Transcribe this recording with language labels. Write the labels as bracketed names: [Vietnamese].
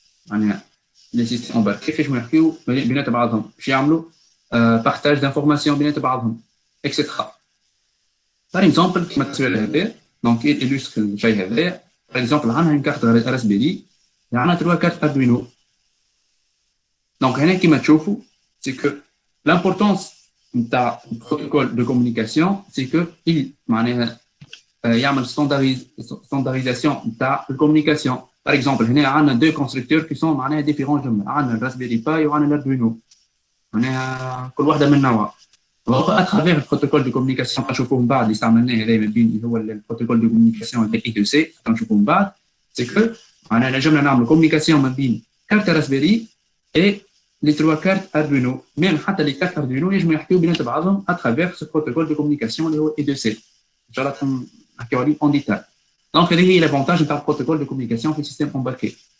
[Arabic] معناها les systèmes embarqués كيفاش نحكيو بينات بعضهم باش يعملوا [French] partage d'informations [Arabic] بينات بعضهم etc. Par exemple كما التصوير هذا [French] donc il illustre [Arabic] الشيء هذا. [French] Par exemple [Arabic] عندنا [French] une carte Raspberry عندنا 3 cartes Arduino. Donc هنا [Arabic] كما تشوفوا [French] c'est que l'importance نتاع protocole de communication c'est que il [Arabic] معناها يعمل [French] standardisation نتاع الكومونيكاسيون. Par exemple هنا عندنا deux constructeurs qui sont معناها différents [Arabic] جملة. عندنا الراسبيري باي وعندنا الاردوينو معناها كل واحدة من نوعها. [French] à travers le protocole de communication [Arabic] نشوفوه من بعد اللي استعملناه هذا ما بين اللي هو البروتوكول دو كومونيكاسيون تاع I2C نشوفوه من بعد [French] c'est que [Arabic] معناها نجمنا نعملوا كومونيكاسيون ما بين كارت راسبيري [French] et les 3 cartes Arduino. Même حتى les cartes Arduino [Arabic] يجمعوا يحكيوا بينات بعضهم [French] à travers ce protocole de communication اللي هو I2C. [Arabic] إن شاء الله نحكيو عليه [French] en détail. Donc [Arabic] هذه هي [French] l'avantage نتاع protocole de communication في السيستم embarqué.